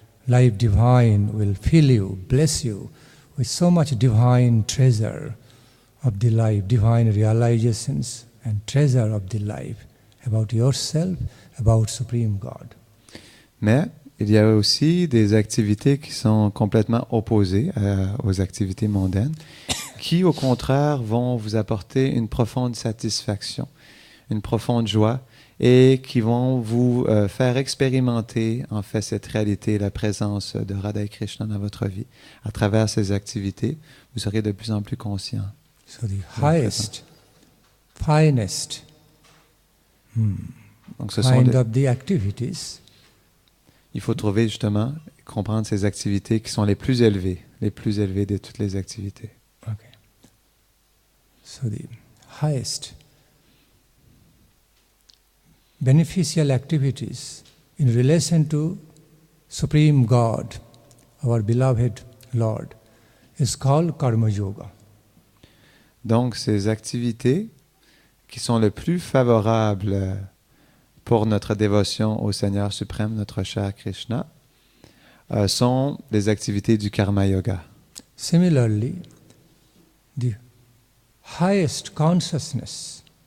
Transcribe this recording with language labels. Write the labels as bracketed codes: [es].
[en] Life divine will fill you, bless you with so much divine treasure of the life, divine realizations and treasure of the life about yourself, about Supreme God. [fr] Mais il y a aussi des activités qui sont complètement opposées aux activités mondaines, qui au contraire vont vous apporter une profonde satisfaction, une profonde joie, et qui vont vous faire expérimenter en fait cette réalité, la présence de Radha et Krishna dans votre vie. À travers ces activités, vous serez de plus en plus conscient. [en] So the highest, finest [fr] Donc ce sont [en] kind of the activities [fr] il faut trouver justement, comprendre ces activités qui sont les plus élevées de toutes les activités. [en] Okay. So the highest beneficial activities in relation to Supreme God, our beloved Lord, is called Karma Yoga. [fr] Donc, ces activités qui sont les plus favorables pour notre dévotion au Seigneur suprême, notre cher Krishna, sont les activités du Karma Yoga. [en] Similarly, the highest consciousness